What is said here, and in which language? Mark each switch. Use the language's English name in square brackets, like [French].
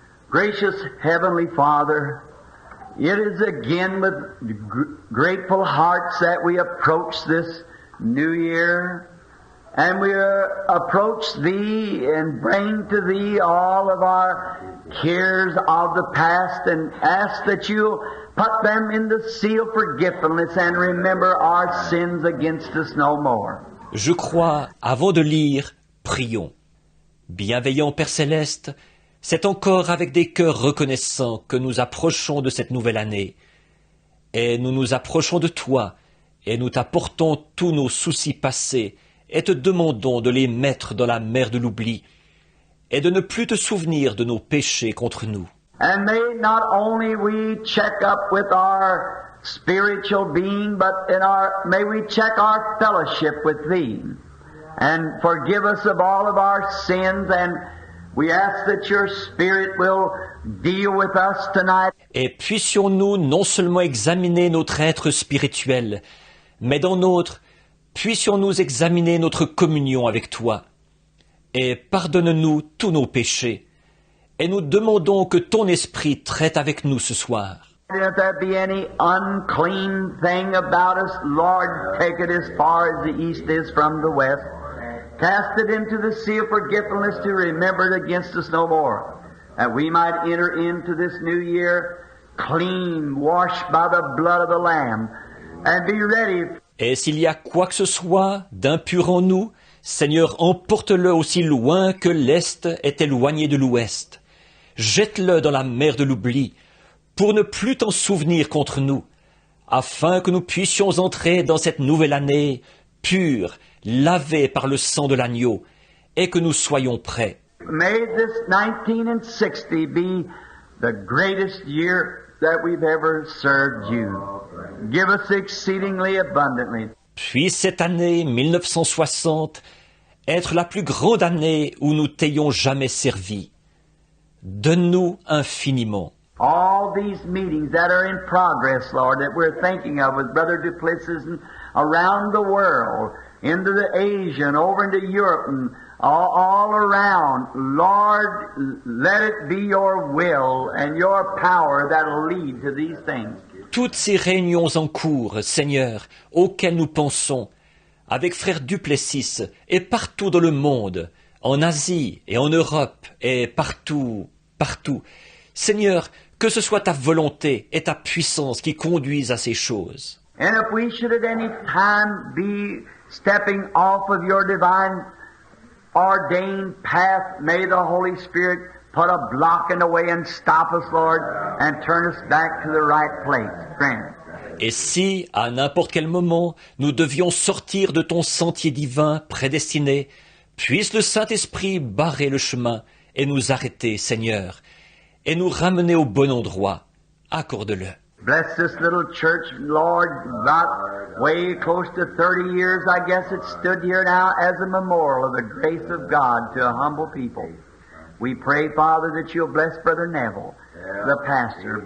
[English] Gracious Heavenly Father, it is again with grateful hearts that we approach this new year, and we approach Thee and bring to Thee all of our cares of the past and ask that You'll put them in the sea of forgetfulness and remember our sins against us no more. [French] Je crois, avant de lire, prions. Bienveillant Père Céleste, C'est encore avec des cœurs reconnaissants que nous approchons de cette nouvelle année. Et nous nous approchons de toi, et nous t'apportons tous nos soucis passés, et te demandons de les mettre dans la mer de l'oubli, et de ne plus te souvenir de nos péchés contre nous. [English] And may not only we check up with our spiritual being, but may we check our fellowship with Thee, and forgive us of all of our sins, and we ask that Your Spirit will deal with us tonight. [French] Et puissions-nous non seulement examiner notre être spirituel, mais dans notre, puissions-nous examiner notre communion avec toi. Et pardonne-nous tous nos péchés. Et nous demandons que ton esprit traite avec nous ce soir. [English] And if there be any unclean thing about us, Lord, take it as far as the east is from the west. Cast it into the sea of forgetfulness to remember it against us no more. That we might enter into this new year clean, washed by the blood of the Lamb, and be ready. [French] Et s'il y a quoi que ce soit d'impur en nous, Seigneur, emporte-le aussi loin que l'Est est éloigné de l'Ouest. Jette-le dans la mer de l'oubli, pour ne plus t'en souvenir contre nous, afin que nous puissions entrer dans cette nouvelle année pure, lavée par le sang de l'agneau, et que nous soyons prêts. [English] May this 1960 be the greatest year that we've ever served you. Give us exceedingly abundantly. [French] Puis cette année 1960 être la plus grande année où nous t'ayons jamais servi. Donne-nous infiniment. [English] All these meetings that are in progress, Lord, that we're thinking of with Brother Duplessis and around the world, into the Asia and over into Europe and all around, Lord, let it be your will and your power that'll lead to these things. [French] Toutes ces réunions en cours, Seigneur, auxquelles nous pensons, avec frère Duplessis et partout dans le monde, en Asie et en Europe et partout, partout. Seigneur, que ce soit ta volonté et ta puissance qui conduisent à ces choses. [English] And if we should at any time be stepping off of your divine ordained path, may the Holy Spirit put a block in the way and stop us, Lord, and turn us back to the right place. Grant it. [French] Et si, à n'importe quel moment, nous devions sortir de ton sentier divin prédestiné, puisse le Saint-Esprit barrer le chemin et nous arrêter, Seigneur, et nous ramener au bon endroit. Accorde-le. [English] Bless this little church, Lord, about way close to 30 years, I guess it stood here now as a memorial of the grace of God to a humble people. We pray, Father, that you'll bless Brother Neville, the pastor.